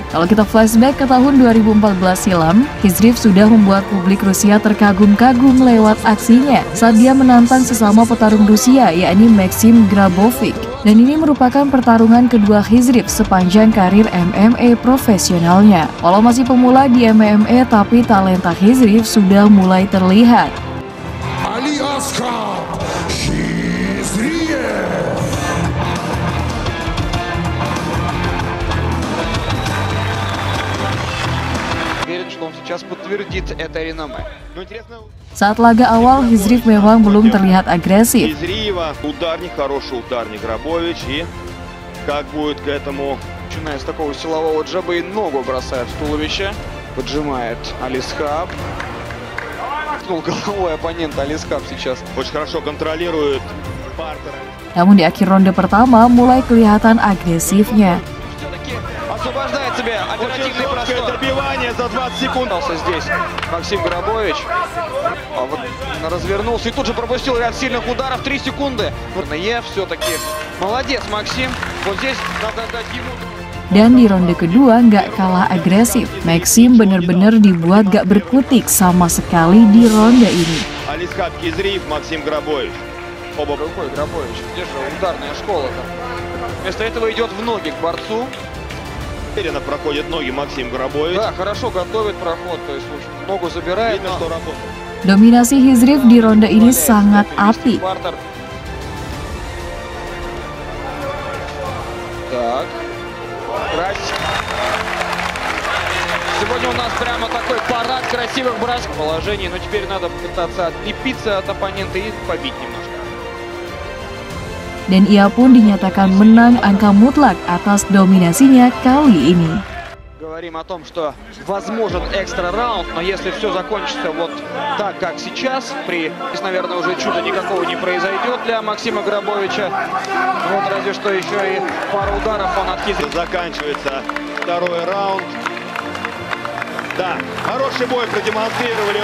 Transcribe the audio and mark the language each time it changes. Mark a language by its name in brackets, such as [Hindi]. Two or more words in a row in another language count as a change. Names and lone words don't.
[Indonesian] Kalau kita flashback ke tahun 2014 silam, Hizrif sudah membuat publik Rusia terkagum-kagum lewat aksinya saat dia menantang sesama petarung Rusia, yakni Maxim Grabovic. Dan ini merupakan pertarungan kedua Hizrif sepanjang karir MMA profesionalnya. Walau masih pemula di MMA, tapi talenta Hizrif sudah mulai terlihat. Ali Askap Hizriev. [Russian] Что он сейчас подтвердит это реноме. [Indonesian] Saat laga awal, Hizrif memang belum terlihat agresif. [Russian] Хизриева, ударник, хороший ударник Грабович, и как будет к этому... Начиная с такого силового джаба и ногу бросает в туловище. Поджимает Алисхаб. Ткнул головой оппонента Алисхаб сейчас. Очень хорошо контролирует партнера. [Indonesian] Namun di akhir ronde pertama mulai kelihatan agresifnya. [Russian] Освобождает себе оперативный Очень простор. добивание за 20 секунд. Здесь Максим Грабович. А вот развернулся и тут же пропустил ряд сильных ударов. 3 секунды. Все-таки молодец, Максим. Вот здесь надо дать ему... [Indonesian] Dan di ronde kedua nggak kalah agresif. Maxim benar-benar dibuat gak berkutik sama sekali di ronde ini. [Russian] Алисхаб Хизриев, Максим Грабович. Оба Рукой Грабович. Где же ударная школа-то? Вместо этого идет в ноги к борцу. уверенно проходит ноги Максим Грабович. Да, хорошо готовит проход, то есть ногу забирает. Видно, что работает. [Indonesian] Dominasi Hizrif di ronde ini sangat apik. [Russian] Так. Сегодня у нас прямо такой парад красивых бросков положений, но теперь надо пытаться отлепиться от оппонента и побить немножко. [Indonesian] Dan ia pun dinyatakan menang angka mutlak atas dominasinya kali ini. [Russian] Говорим о том, что возможен экстра раунд, но если все закончится вот так, как сейчас, здесь, наверное, уже чуда никакого не произойдет для Максима Грабовича. Вот разве что еще и пару ударов он отхитрил. Заканчивается второй раунд. Да, хороший бой продемонстрировали.